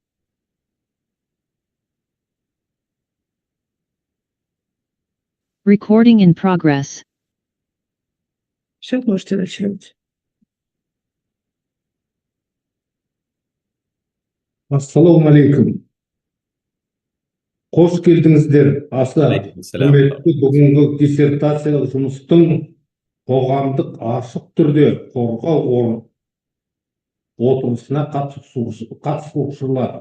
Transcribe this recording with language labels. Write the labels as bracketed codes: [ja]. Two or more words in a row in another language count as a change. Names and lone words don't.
[en] Recording in progress. [ru] Все, можете начинать. [ar] السلام عليكم. [kk] Қош келдіңіздер. Аса құрметті бүгінгі диссертациялық жұмыстың қоғамдық ашық түрде қорғау отырысына қатысушылар.